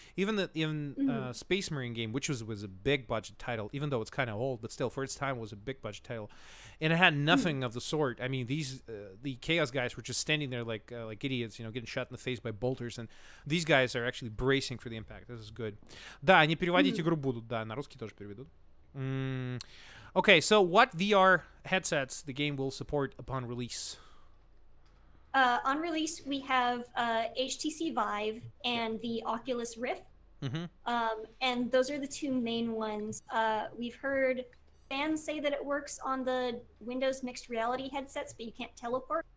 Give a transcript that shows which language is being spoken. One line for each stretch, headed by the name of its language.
English: Even Space Marine game, which was a big budget title, even though it's kind of old, but still for its time was a big budget title. And it had nothing of the sort. I mean, the Chaos guys were just standing there like idiots, you know, getting shot in the face by bolters. And these guys are actually bracing for the impact. This is good.
Russian: Да, они переводить игру будут. Да, на русский тоже переведут.
English: Okay, so what VR headsets the game will support upon release? On release, we have HTC Vive and the Oculus Rift. And those are the two main ones. We've heard fans say that it works on the Windows mixed reality headsets, but you can't teleport.